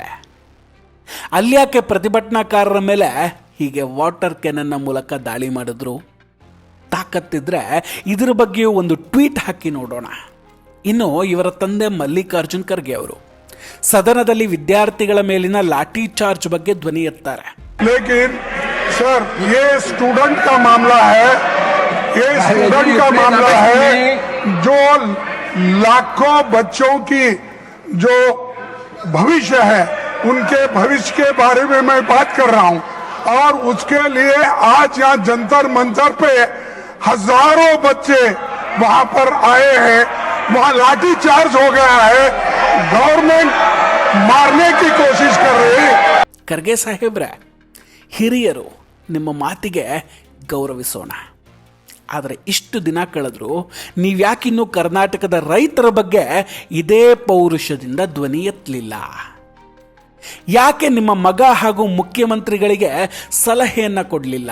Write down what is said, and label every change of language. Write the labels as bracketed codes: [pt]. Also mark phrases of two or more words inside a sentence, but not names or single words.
[kn] ಅಲ್ಯಾಕೆ ಪ್ರತಿಭಟನಾಕಾರರ ಮೇಲೆ ಹೀಗೆ ವಾಟರ್ ಕ್ಯಾನನ್ನ ಮೂಲಕ ದಾಳಿ ಮಾಡಿದ್ರು? ತಾಕತ್ತಿದ್ರೆ ಇದರ ಬಗ್ಗೆಯೂ ಒಂದು ಟ್ವೀಟ್ ಹಾಕಿ ನೋಡೋಣ. ಇನ್ನು ಇವರ ತಂದೆ ಮಲ್ಲಿಕಾರ್ಜುನ್ ಖರ್ಗೆ ಅವರು ಸದನದಲ್ಲಿ ವಿದ್ಯಾರ್ಥಿಗಳ ಮೇಲಿನ ಲಾಠಿ ಚಾರ್ಜ್ ಬಗ್ಗೆ ಧ್ವನಿ ಎತ್ತಾರೆ. [hi] लेकिन सर ये स्टूडेंट का मामला है, ये स्टूडेंट का मामला है जो लाखों बच्चों की जो भविष्य है उनके भविष्य के बारे में मैं बात कर रहा हूं और उसके लिए आज यहाँ जंतर मंतर पे हजारों बच्चे वहां पर आए हैं, वहां लाठी चार्ज हो गया है, गवर्नमेंट मारने की कोशिश कर रही है. [kn] ಖರ್ಗೆ ಸಾಹೇಬ್ರೆ, ಹಿರಿಯರು, ನಿಮ್ಮ ಮಾತಿಗೆ ಗೌರವಿಸೋಣ. ಆದರೆ ಇಷ್ಟು ದಿನ ಕಳೆದ್ರು ನೀವ್ಯಾಕಿನ್ನೂ ಕರ್ನಾಟಕದ ರೈತರ ಬಗ್ಗೆ ಇದೇ ಪೌರುಷದಿಂದ ಧ್ವನಿ ಎತ್ತಲಿಲ್ಲ? ಯಾಕೆ ನಿಮ್ಮ ಮಗ ಹಾಗೂ ಮುಖ್ಯಮಂತ್ರಿಗಳಿಗೆ ಸಲಹೆಯನ್ನು ಕೊಡಲಿಲ್ಲ?